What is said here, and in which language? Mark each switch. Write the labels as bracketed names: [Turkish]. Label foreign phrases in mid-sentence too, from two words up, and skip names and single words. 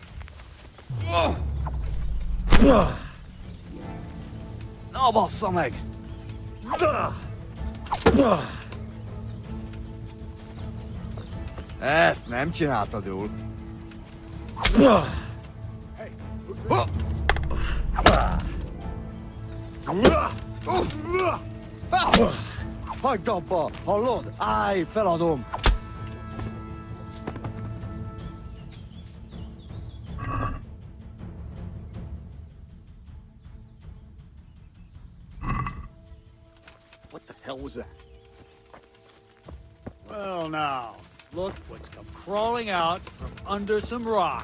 [Hungarian] Nó bassza meg! Ezt nem csináltad jól. Hagyd abba, hallod? Állj, feladom. [English] What the hell was that? Well, now, look what's come crawling out from under some rock.